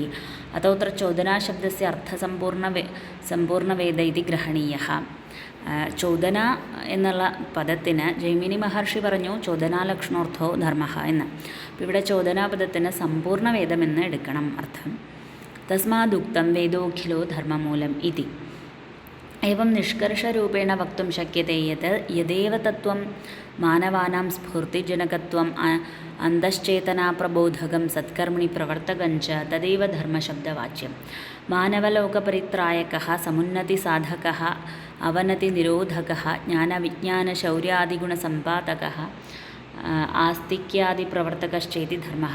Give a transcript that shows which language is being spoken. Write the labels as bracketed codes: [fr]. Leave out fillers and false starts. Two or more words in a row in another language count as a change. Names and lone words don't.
[sa] അതോത്ര ചോദനാശബ്ദസ്യ അർത്ഥസമ്പൂർണ്ണവേദ ഇതി ഗ്രഹണീയഃ. [ml] ചോദന എന്നുള്ള പദത്തിന് ജൈമിനി മഹർഷി പറഞ്ഞു [sa] ചോദനാലക്ഷണോർത്ഥോ ധർമ്മഃ [ml] എന്ന്. അപ്പോൾ ഇവിടെ ചോദനാപദത്തിന് സമ്പൂർണ്ണ വേദമെന്ന് എടുക്കണം അർത്ഥം. [sa] തസ്മാദുക്തം വേദോഖിലോ ധർമ്മമൂലം ഇതി. एवं निष्कर्षरूपेण वक्तुं शक्यते यत् यदेव तत्त्वं मानवानां स्फूर्तिजनकत्वम् अन्तश्चेतनाप्रबोधकं सत्कर्मणि प्रवर्तकञ्च तदेव धर्मशब्दवाच्यं. मानवलोकपरित्रायकः समुन्नतिसाधकः अवनतिनिरोधकः ज्ञानविज्ञानशौर्यादिगुणसम्पादकः आस्तिक्यादिप्रवर्तकश्चेति धर्मः.